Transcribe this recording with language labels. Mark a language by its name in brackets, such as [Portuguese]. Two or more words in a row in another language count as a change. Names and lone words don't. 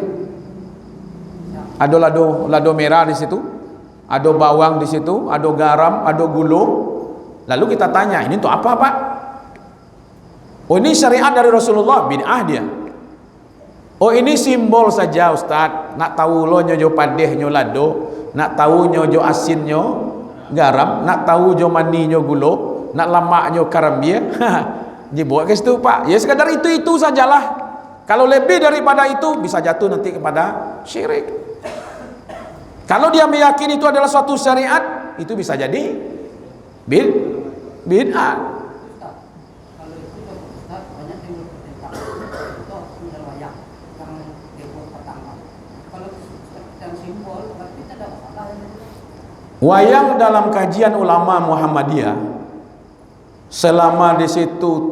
[Indonesian] Ada lado merah di situ, ada bawang di situ, ada garam, ada gula. Lalu kita tanya, ini untuk apa, Pak? Oh, ini syariat dari Rasulullah, bid'ah dia. Oh, ini simbol saja, Ustaz. [Minangkabau] Nak tahu lo nyojo padeh nyo lado, nak tahu nyojo asin nyo garam, nak tahu jo mani nyo gulo, nak lemak nyo karambia. [Indonesian] Dibuat ke situ, Pak. Ya sekadar itu sajalah. Kalau lebih daripada itu bisa jatuh nanti kepada syirik. Kalau dia meyakini itu adalah suatu syariat, itu bisa jadi bid'ah. Wayang dalam kajian ulama Muhammadiyah, selama di situ